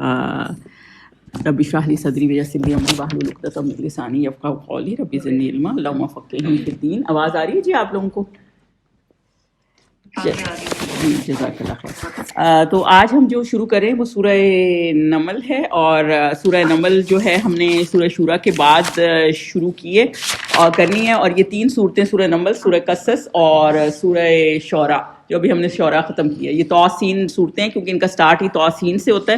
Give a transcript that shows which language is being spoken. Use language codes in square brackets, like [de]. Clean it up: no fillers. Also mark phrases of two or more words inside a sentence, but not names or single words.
[ar] رب اشرح لي صدري ويسر لي أمري واحلل عقدة من لساني يفقهوا قولي رب زدني علما اللهم فقهني في الدين. [hi] आवाज़ आ रही है जी आप लोगों को? [ar] जी جزاك الله خير. [hi] तो आज हम जो शुरू करें वो सूरह नमल है, और सूरह नमल जो है हमने सूरह शूरा के बाद शुरू की है और करनी है। और ये 3 सूरतें, सूरह नमल, सूरह कसस और सूरह शौरा, जो अभी हमने शौरा ख़त्म किया, ये तौसीन सूरतें हैं क्योंकि इनका स्टार्ट ही तौसीन से होता है।